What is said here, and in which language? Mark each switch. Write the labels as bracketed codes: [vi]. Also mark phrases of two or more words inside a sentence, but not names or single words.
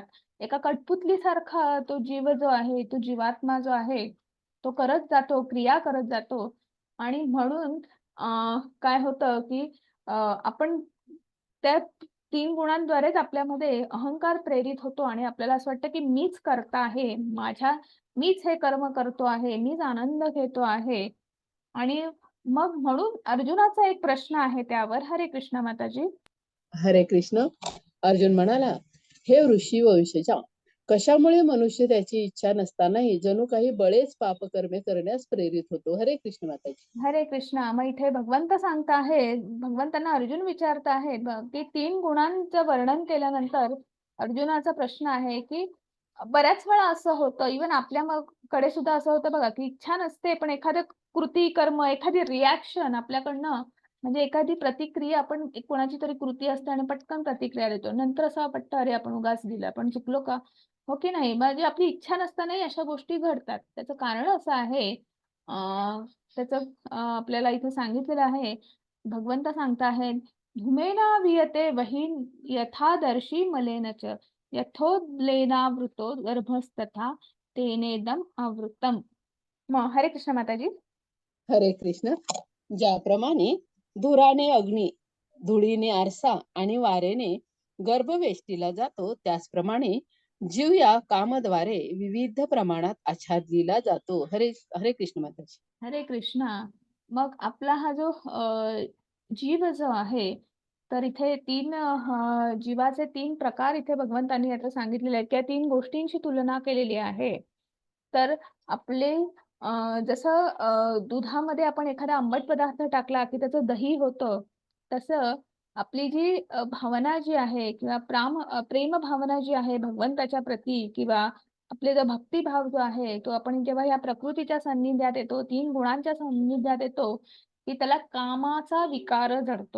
[mr] एका कठपुतलीसारखा तो जीव जो आहे, तो जीवात्मा जो आहे, तो करत जातो, क्रिया करत जातो आणि म्हणून काय होतं की आपण त्या 3 गुणांद्वारेच आपल्यामध्ये अहंकार प्रेरित होतो आणि आपल्याला असं वाटतं की मीच कर्ता आहे, मीच हे कर्म करतो आहे, मीच आनंद घेतो आहे. आणि मग म्हणून अर्जुनाचा एक प्रश्न आहे त्यावर, हरे कृष्ण माताजी. हरे कृष्ण. अर्जुन म्हणाला, हे ऋषी वंशजा, कशामुळे मनुष्य त्याची इच्छा नसतानाही जणू काही बळेच पापकर्मे करण्यास प्रेरित होतो. हरे कृष्ण माताजी. हरे कृष्णा. मग इथे भगवंत सांगत आहेत, भगवंतांना अर्जुन विचारत आहेत की 3 गुणांचं वर्णन केल्यानंतर अर्जुनाचा प्रश्न आहे की बऱ्याच वेळा असं होतं, इव्हन आपल्या कडे सुद्धा असं होतं बघा, की इच्छा नसते, पण एखादं कृती, कर्म, एखादी रिएक्शन आपल्याकडनं, म्हणजे एखादी प्रतिक्रिया, आपण कोणाची तरी कृती असते आणि पटकन प्रतिक्रिया देतो. नंतर असं वाटतं, "अरे, आपण उगाच दिलं. आपण चुकलो का?" हो की नाही? म्हणजे आपली इच्छा नसतानाही अशा गोष्टी घडतात. त्याचं कारण असं आहे, अ, त्याचं आपल्याला इथे सांगितलेलं आहे, भगवंत सांगताहेत, [sa] "धूमेना वियते वही यथादर्शी मलेन च." यथोल्बेनावृतो गर्भस्तथा तेनेदम आवृतम. [mr] मग हरे कृष्ण माताजी. हरे कृष्ण. ज्याप्रमाणे धुराने अग्नी, धुळीने आरसा आणि वारेने गर्भ वेष्टीला जातो, त्याचप्रमाणे जीव या कामद्वारे विविध प्रमाणात आच्छादलीला जातो. हरे हरे कृष्ण माताजी. हरे कृष्णा. मग आपला हा जो जीव जो आहे, तर इथे जीवाचे 3 प्रकार इथे भगवंतांनी आता सांगितलेले आहेत किंवा 3 गोष्टींची तुलना केलेली आहे. तर आपले जसं दुधामध्ये आपण एखादा आंबट पदार्थ टाकला, की त्याचं दही होतं, तसं आपली जी भावना जी आहे किंवा प्रेम भावना जी आहे भगवंताच्या प्रती किंवा आपले जो भक्तिभाव जो आहे, तो आपण जेव्हा या प्रकृतीच्या सान्निध्यात येतो, 3 गुणांच्या सान्निध्यात येतो, की त्याला कामाचा विकार जडतो.